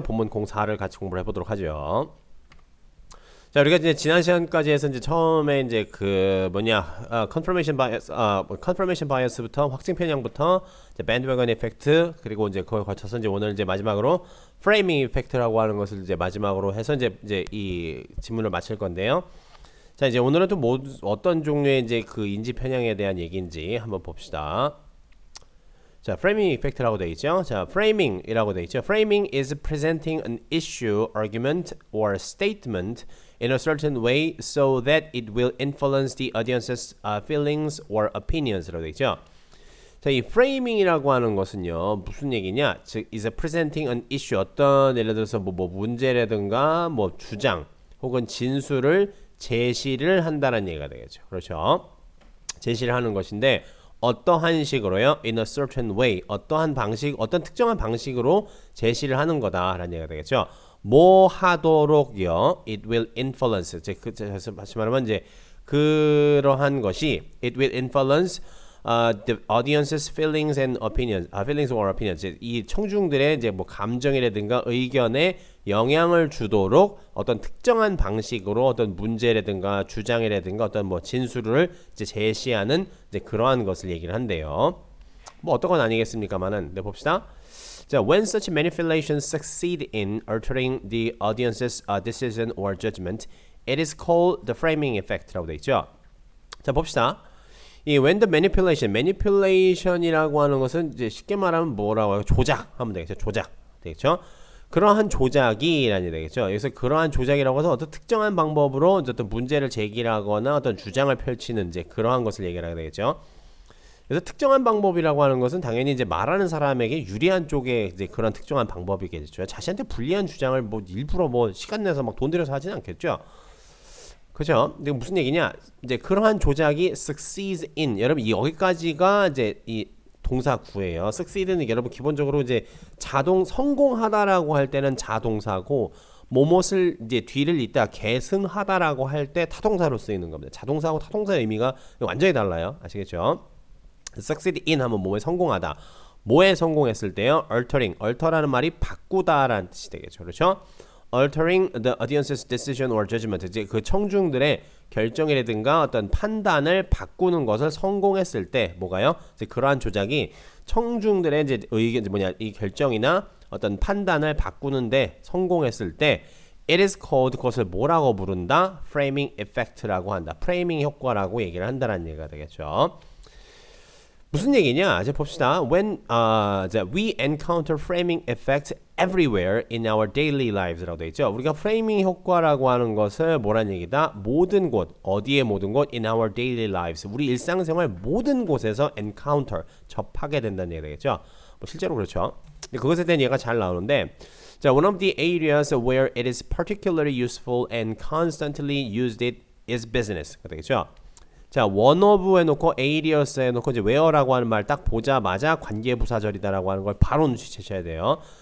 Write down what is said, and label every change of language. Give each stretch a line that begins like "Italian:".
Korean: 본문 04를 같이 공부를 해보도록 하죠. 자, 우리가 이제 지난 시간까지 해서 이제 처음에 이제 confirmation bias, confirmation bias부터 확증 편향부터 이제 bandwagon effect, 그리고 이제 그걸 거쳐서 이제 오늘 이제 마지막으로 framing effect라고 하는 것을 이제 마지막으로 해서 이제 이 지문을 마칠 건데요. 자, 이제 오늘은 또 어떤 종류의 이제 그 인지 편향에 대한 얘기인지 한번 봅시다. 자, framing effect라고 되어 있죠. 자, framing이라고 되어 있죠.
English: Framing is presenting an issue, argument, or statement in a certain way so that it will influence the audience's feelings or opinions
Korean: 라고 되어 있죠. 자, 이 framing이라고 하는 것은요, 무슨 얘기냐? 즉,
English: is presenting an issue,
Korean: 어떤 예를 들어서 뭐 문제라든가 뭐 주장 혹은 진술을 제시를 한다는 얘기가 되겠죠. 그렇죠? 제시를 하는 것인데 어떠한 식으로요?
English: In a certain way.
Korean: 어떠한 방식, 어떤 특정한 방식으로 제시를 하는 거다라는 얘기가 되겠죠. 뭐 하도록요?
English: It will influence.
Korean: 다시 말하면 이제 그러한 것이
English: it will influence the audience's feelings and opinions, feelings or opinions.
Korean: 이 청중들의 이제 뭐 감정이라든가 의견에 영향을 주도록 어떤 특정한 방식으로 어떤 문제라든가 주장이라든가 어떤 뭐 진술을 이제 제시하는 이제 그러한 것을 얘기를 한대요. 뭐 어떤 건 아니겠습니까만은, 네, 봅시다.
English: 자, when such manipulations succeed in altering the audience's decision or judgment, it is called the framing effect
Korean: 라고 돼 있죠. 자, 봅시다. 이 when the manipulation이라고 하는 것은 이제 쉽게 말하면 뭐라고 해요? 조작하면 되겠죠. 조작 되겠죠. 그러한 조작이라니 되겠죠. 여기서 그러한 조작이라고 해서 어떤 특정한 방법으로 어떤 문제를 제기하거나 어떤 주장을 펼치는 이제 그러한 것을 얘기하게 되겠죠. 그래서 특정한 방법이라고 하는 것은 당연히 이제 말하는 사람에게 유리한 쪽에 이제 그런 특정한 방법이겠죠. 자신한테 불리한 주장을 뭐 일부러 뭐 시간 내서 막 돈 들여서 하지는 않겠죠. 그죠? 근데 무슨 얘기냐? 이제 그러한 조작이 succeeds in. 여러분 여기까지가 이제 이 동사구예요. succeed는 여러분 기본적으로 이제 성공하다라고 할 때는 자동사고 뭐뭇을 이제 뒤를 잇다 계승하다라고 할 때 타동사로 쓰이는 겁니다. 자동사하고 타동사의 의미가 완전히 달라요. 아시겠죠? succeed in 하면 뭐에 성공하다. 뭐에 성공했을 때요? alter라는 말이 바꾸다라는 뜻이 되겠죠. 그렇죠?
English: altering the audience's decision or judgment.
Korean: 이제 그 청중들의 결정이라든가 어떤 판단을 바꾸는 것을 성공했을 때 뭐가요? 이제 그러한 조작이 청중들의 이제 의견 이 결정이나 어떤 판단을 바꾸는데 성공했을 때
English: it is called,
Korean: 그것을 뭐라고 부른다? framing effect라고 한다. 프레이밍 효과라고 얘기를 한다는 얘기가 되겠죠. 무슨 얘기냐? 이제 봅시다.
English: When we encounter framing effects everywhere in our daily lives
Korean: 라고 되어 있죠. 우리가 프레이밍 효과라고 하는 것을 뭐란 얘기다? 모든 곳, 어디에 모든 곳?
English: In our daily lives.
Korean: 우리 일상생활 모든 곳에서 encounter, 접하게 된다는 얘기가 되겠죠. 뭐 실제로 그렇죠. 그것에 대한 얘기가 잘 나오는데, 자,
English: one of the areas where it is particularly useful and constantly used it is business가 되겠죠.
Korean: 자, one of 해놓고 areas 해놓고 이제 where라고 하는 말 딱 보자마자 관계부사절이다라고 하는 걸 바로 눈치채셔야 돼요.